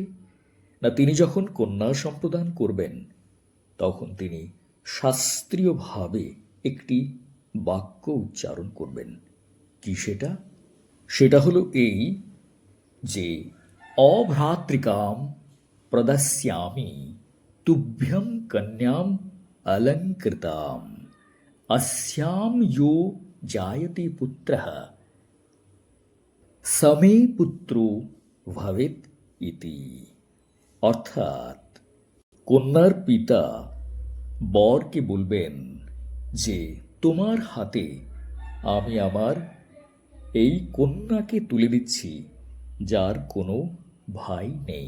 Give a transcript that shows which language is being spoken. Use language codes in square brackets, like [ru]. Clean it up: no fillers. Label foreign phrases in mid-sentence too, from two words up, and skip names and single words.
[bn] না, তিনি যখন কন্যা সম্প্রদান করবেন, তখন তিনি শাস্ত্রীয়ভাবে একটি বাক্য উচ্চারণ করবেন। কি সেটা? সেটা হলো এই যে, [sa] অভ্রাতৃকাম প্রদাস্যামি তুভ্যম কন্যাম অলঙ্কৃতাম अस्याम यो जायते पुत्रः সমে পুত্র ভবেত ইতি। [bn] অর্থাৎ কন্যার পিতা বরকে বলবেন যে, তোমার হাতে আমি আমার এই কন্যাকে তুলে দিচ্ছি, যার কোনো ভাই নেই।